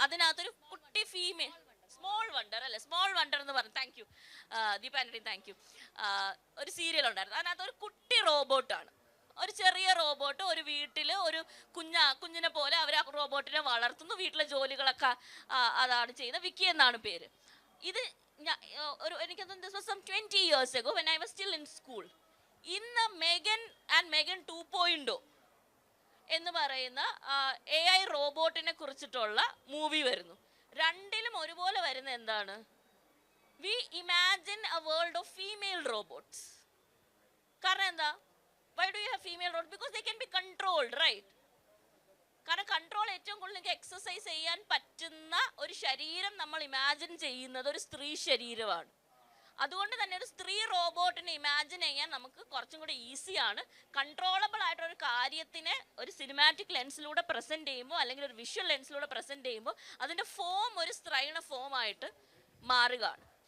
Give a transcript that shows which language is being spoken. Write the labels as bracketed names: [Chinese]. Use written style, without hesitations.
[Malayalam] അതിനകത്തൊരു കുട്ടി female, small wonder അല്ലേ, സ്മോൾ വണ്ടർ എന്ന് പറഞ്ഞു, താങ്ക് യു ദീപാൻഡി, താങ്ക് യു, ഒരു സീരിയൽ ഉണ്ടായിരുന്നു. അതിനകത്ത് ഒരു കുട്ടി റോബോട്ടാണ്, ഒരു ചെറിയ റോബോട്ട് ഒരു വീട്ടിൽ ഒരു കുഞ്ഞിനെ പോലെ അവർ ആ റോബോട്ടിനെ വളർത്തുന്നു, വീട്ടിലെ ജോലികളൊക്കെ അതാണ് ചെയ്യുന്നത്. വിക്കി എന്നാണ് പേര്. ഇത് എനിക്കത് [English] 20 years ago when I was still in school. [Malayalam] ഇന്ന് മെഗൻ ആൻഡ് മെഗൻ 2.0 എന്ന് പറയുന്ന AI റോബോട്ടിനെ കുറിച്ചിട്ടുള്ള മൂവി വരുന്നു. രണ്ടിലും ഒരുപോലെ വരുന്ന എന്താണ്? [English] We imagine a world of female robots. [Malayalam] കാരണം എന്താ? [English] Why do you have female robots? Because they can be controlled, right? [Malayalam] കാരണം കൺട്രോൾ ഏറ്റവും കൂടുതൽ നിങ്ങൾക്ക് എക്സസൈസ് ചെയ്യാൻ പറ്റുന്ന ഒരു ശരീരം നമ്മൾ ഇമാജിൻ ചെയ്യുന്നത് ഒരു സ്ത്രീ ശരീരമാണ്. അതുകൊണ്ട് തന്നെ ഒരു സ്ത്രീ റോബോട്ടിനെ ഇമാജിൻ ചെയ്യാൻ നമുക്ക് കുറച്ചും കൂടി ഈസിയാണ്. കൺട്രോളബിൾ ആയിട്ടൊരു കാര്യത്തിനെ ഒരു സിനിമാറ്റിക് ലെൻസിലൂടെ പ്രസൻറ്റ് ചെയ്യുമ്പോൾ അല്ലെങ്കിൽ ഒരു വിഷ്വൽ ലെൻസിലൂടെ പ്രസൻറ്റ് ചെയ്യുമ്പോൾ അതിൻ്റെ ഫോം ഒരു സ്ത്രൈണ ഫോമായിട്ട് മാറുകയാണ്.